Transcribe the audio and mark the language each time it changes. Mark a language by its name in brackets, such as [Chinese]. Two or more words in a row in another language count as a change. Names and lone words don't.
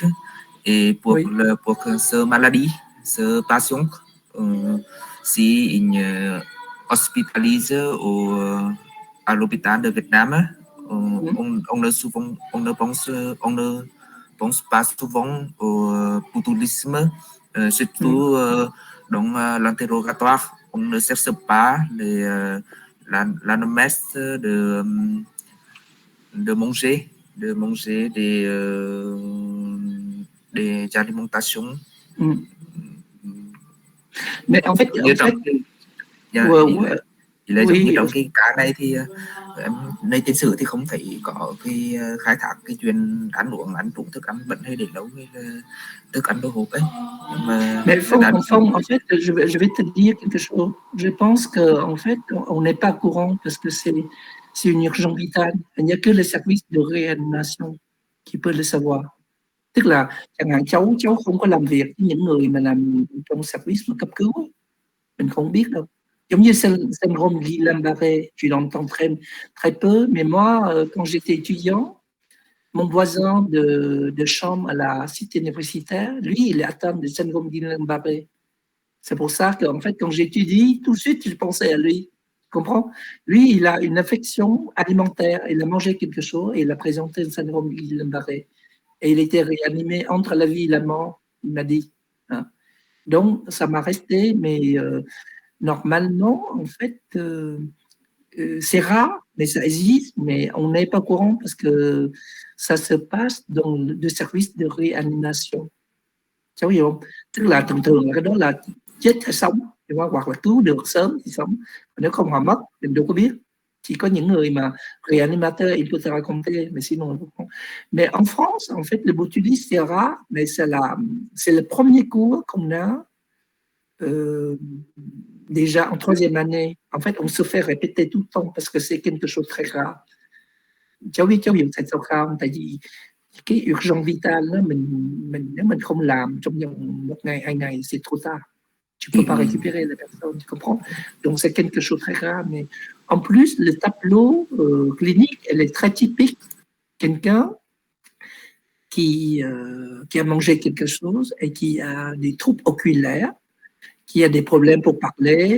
[French] Et pour cette maladie, cette patient, si il hospitalise à l'hôpital de Việt Nam, on ne pense pas souvent au botulisme, surtout dans l'interrogatoire. On ne cherche pas l'anomèse de manger des alimentations. Mais en fait, [Vietnamese] il là giống như trong cái cá này thì nơi trên sử thì không thấy có cái khai thác cái chuyện ăn uống ăn trụng thức ăn bẩn hay để nấu cái thức ăn đồ hộp ấy. [French] Mais en fait, je vais te dire quelque chose. Je pense que en fait, on n'est pas courant parce que c'est une urgence vitale. Il n'y a que le service de réanimation qui peut le savoir. [Vietnamese] Tức là chẳng hạn cháu không có làm việc với những người mà làm trong service mà cấp cứu, mình không biết đâu. Giống như [French] syndrome Guillain-Barré, tu l'entends très peu, mais moi, quand j'étais étudiant, mon voisin de chambre à la cité universitaire, lui, il est atteint de syndrome Guillain-Barré. C'est pour ça qu'en fait, quand j'étudie, tout de suite, je pensais à lui. Tu comprends? Lui, il a une affection alimentaire. Il a mangé quelque chose et il a présenté le syndrome Guillain-Barré. Et il était réanimé entre la vie et la mort, il m'a dit. Hein. Donc, ça m'a resté, mais normalement, en fait, c'est rare, mais ça existe, mais on n'est pas au courant parce que ça se passe dans le service de réanimation. [Vietnamese] Cháu hiểu không? Tức là thường là cái đó là chết hay sống, hoặc là cứu được sớm thì sống, nếu không họ mất, mình đâu có biết. Chỉ có những người mà [French] réanimateur, il peut te raconter, mais sinon không. Mais en France, en fait, le botulisme, c'est rare, mais c'est le premier cours qu'on a déjà en troisième année. En fait, on se fait répéter tout le temps parce que c'est quelque chose de très grave. [Vietnamese] Cháu hiểu tại sao không? Tại vì cái [French] urgence vitale [Vietnamese] đó, nếu mình không làm trong vòng 1 ngày, 2 ngày, [French] c'est trop tard. Tu ne peux pas récupérer la personne, tu comprends? Donc, c'est quelque chose de très grave. Mais en plus, le tableau clinique, elle est très typique. Quelqu'un qui a mangé quelque chose et qui a des troubles oculaires, qui a des problèmes pour parler.